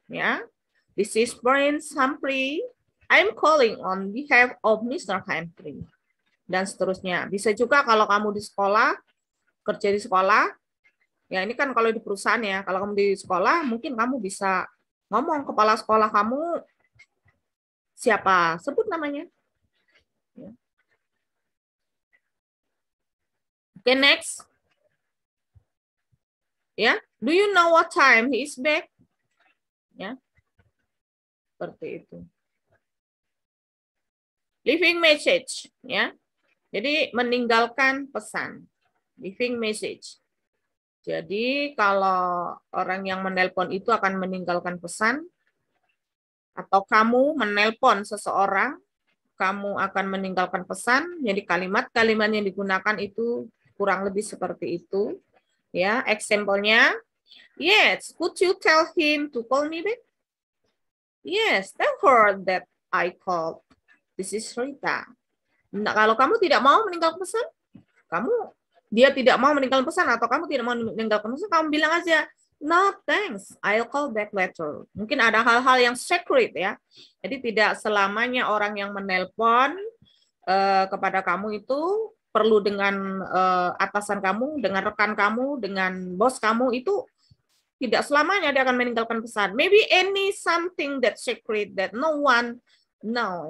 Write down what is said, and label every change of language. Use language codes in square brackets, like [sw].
[en] Ya, this is Prince Humphrey. I'm calling on behalf of Mr. [id] Humphrey. Dan seterusnya. Bisa juga kalau kamu di sekolah, kerja di sekolah, ya ini kan kalau di perusahaan ya, kalau kamu di sekolah, mungkin kamu bisa ngomong kepala sekolah kamu siapa, sebut namanya. Ya. Oke, next. [en] Ya, do you know what time he is back? [id] Ya, seperti itu. [en] Leaving message, [id] ya. Jadi meninggalkan pesan. [en] Leaving message. [id] Jadi kalau orang yang menelpon itu akan meninggalkan pesan, atau kamu menelpon seseorang, kamu akan meninggalkan pesan. Jadi kalimat-kalimat yang digunakan itu kurang lebih seperti itu. [en] Ya, example-nya, yes, could you tell him to call me back? Yes, tell her that I called. This is Rita. [id] Nah, kalau kamu tidak mau meninggalkan pesan, dia tidak mau meninggalkan pesan atau kamu tidak mau meninggalkan pesan, kamu bilang aja, [en] no thanks, I'll call back later. [id] Mungkin ada hal-hal yang secret ya. Jadi tidak selamanya orang yang menelpon kepada kamu itu perlu dengan atasan kamu, dengan rekan kamu, dengan bos kamu, itu tidak selamanya dia akan meninggalkan pesan. [en] Maybe any something that secret that no one know.